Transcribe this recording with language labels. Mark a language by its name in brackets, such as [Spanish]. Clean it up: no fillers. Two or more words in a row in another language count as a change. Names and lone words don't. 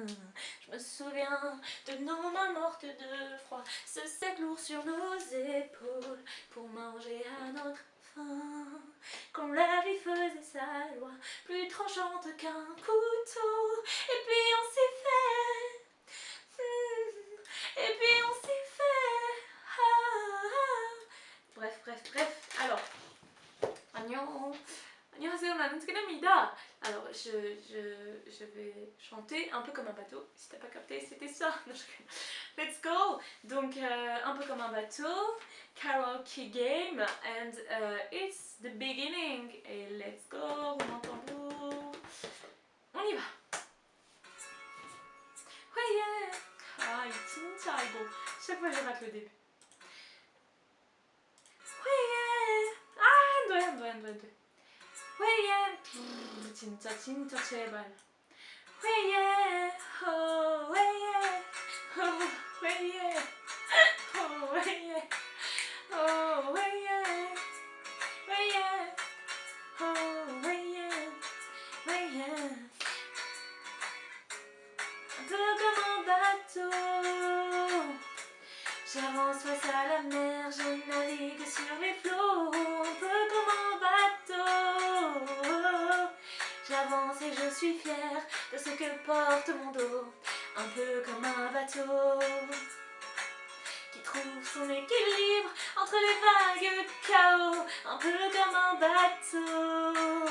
[French] Je me souviens de nos mains mortes de froid, ce sec lourd sur nos épaules, pour manger à notre faim. Quand la vie faisait sa loi, plus tranchante qu'un couteau, et puis on s'y fait. Et puis on s'y fait. Bref. Alors, [Korean] 안녕하세요, 나는 트그랍니다. [French] Alors, je vais chanter un peu comme un bateau. Si t'as pas capté, c'était ça. [English] Let's go. [French] Donc, un peu comme un bateau. [English] Karaoke game. And it's the beginning. Et let's go. [French] Roulement tambour. On y va. Ouais, yeah. [Korean] Ah, 진짜 이거. [French] Chaque fois, je rate le début. [Korean] 안 돼. 회예. 진짜 제발. 회예. 회예. 회예. 회예. 회예. 회예. 회예. [French] Un peu comme un bateau, j'avance face à la mer, je navigue sur les flots, un peu comme un bateau. J'avance et je suis fière de ce que porte mon dos, un peu comme un bateau qui trouve son équilibre entre les vagues de chaos, un peu comme un bateau.